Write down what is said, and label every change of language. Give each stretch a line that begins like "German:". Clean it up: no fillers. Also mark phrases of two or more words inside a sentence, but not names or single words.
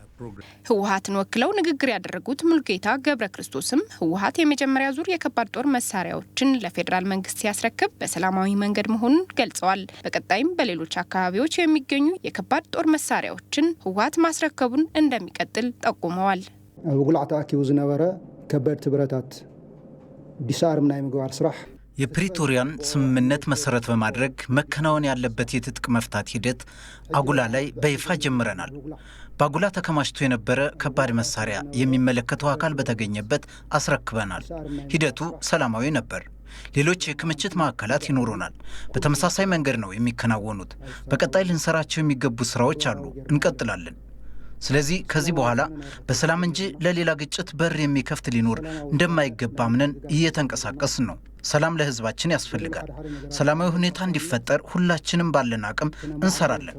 Amharic: ህወሓትን ወክለው ንግግር ያደረጉት ሙልጌታ ገብረ ክርስቶስም ህወሓት የመጀመሪያ ዙር የከባድ ጦር መሳሪያዎችን ለፌዴራል መንግስት ሲያስረክብ በሰላማዊ መንገድ መሆኑን ገልጸዋል። በቀጣይም በሌሎች አካባቢዎች የሚገኙ የከባድ ጦር መሳሪያዎችን ህወሓት ማስረከቡን እንደሚቀጥል ጠቁመዋል።
Tigrinya: በጉልዓ ተአኪቡ ዝነበረ ከበድቲ ብረታት ቢሳርም ናይ ምግባር ስራሕ
Amharic: የፕሪቶሪያን ስምምነት መሰረት በማድረግ መከናወን ያለበት የትጥቅ መፍታት ሂደት አጉላ ላይ በይፋ ጀምረናል። በአጉላ ተከማችቶ የነበረ ከባድ መሳሪያ የሚመለከተው አካል በተገኘበት አስረክበናል። ሂደቱ ሰላማዊ ነበር። ሌሎች የክምችት ማዕከላት ይኖሩናል። በተመሳሳይ መንገድ ነው የሚከናወኑት። በቀጣይ ልንሰራቸው የሚገቡ ስራዎች አሉ፣ እንቀጥላለን። ስለዚህ ከዚህ በኋላ በሰላም እንጂ ለሌላ ግጭት በር የሚከፍት ሊኖር እንደማይገባ አምነን እየተንቀሳቀስን ነው። ሰላም ለህዝባችን ያስፈልጋል። ሰላማዊ ሁኔታ እንዲፈጠር ሁላችንም ባለን አቅም እንሰራለን።